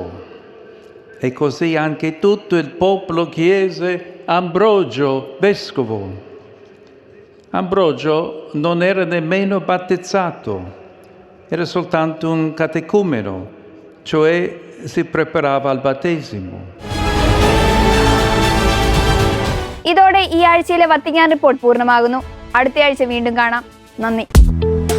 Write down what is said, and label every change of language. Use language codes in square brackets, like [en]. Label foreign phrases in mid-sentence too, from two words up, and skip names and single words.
[it] e così anche tutto il popolo chiese «Ambrogio, vescovo!». Ambrogio non era nemmeno battezzato, era soltanto un catecumeno, cioè si preparava al battesimo. [ml] ഇതോടെ ഈ ആഴ്ചയിലെ വത്തിക്കാൻ റിപ്പോർട്ട് പൂർണ്ണമാകുന്നു. അടുത്ത ആഴ്ച വീണ്ടും കാണാം. നന്ദി.